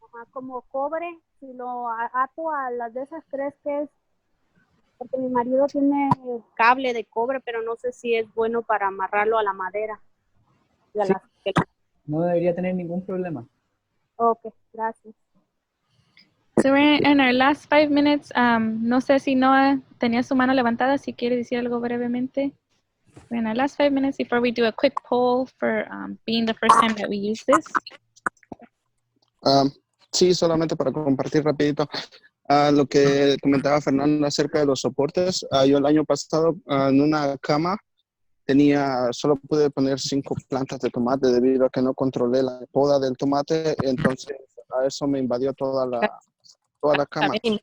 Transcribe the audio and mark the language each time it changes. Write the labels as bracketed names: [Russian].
[Spanish] Como cobre, si lo ato a las de esas, ¿crees que es? Porque mi marido tiene cable de cobre, pero no sé si es bueno para amarrarlo a la madera. Sí. No debería tener ningún problema. Ok, gracias. [English] So we're in our last 5 minutes. [Spanish] No sé si Noah tenía su mano levantada, si quiere decir algo brevemente. [English] We're in our last 5 minutes before we do a quick poll for being the first time that we use this. [Spanish] Sí, solamente para compartir rapidito. Lo que comentaba Fernando acerca de los soportes. Yo el año pasado en una cama solo pude poner 5 plantas de tomate debido a que no controlé la poda del tomate, entonces a eso me invadió toda la cama.